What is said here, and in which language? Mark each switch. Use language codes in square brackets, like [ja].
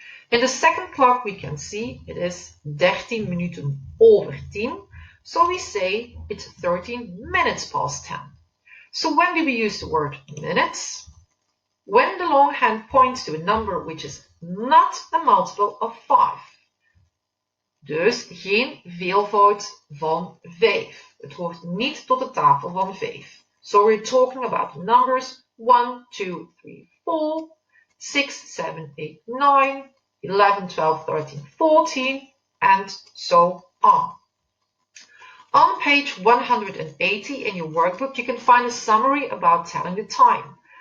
[en] In the second clock, we can see it is [nl] 13 minuten over 10. [en] So we say it's 13 minutes past 10. So when do we use the word minutes? When the long hand points to a number which is not a multiple of 5. [nl] Dus geen veelvoud van 5. Het hoort niet tot de tafel van 5. [en] So we're talking about numbers 1, 2, 3, 4, 6, 7, 8, 9, 11, 12, 13, 14, and so on. On page 180 in your workbook, you can find a summary about telling the time.